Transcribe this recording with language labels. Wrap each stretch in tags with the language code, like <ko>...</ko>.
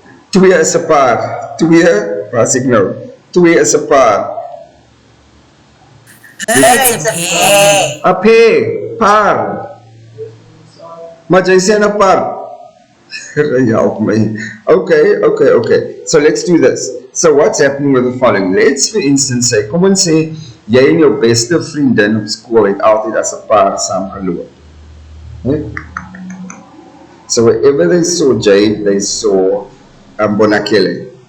<af>Twee is 'n par. Twee, wat ek nou? Twee is 'n par.</af> <en>It's a pair.</en> <af>'n pair, par. Maar jy sê 'n par.</af> <en>Help me. Okay. So let's do this. So what's happening with the following? Let's for instance say,</en> <af>kom ons sê, jy en jou beste vriendin op skool het altyd as 'n paar saam geloop. Nee?</af> <en>So wherever they saw Jade, they saw Bonakele.</en>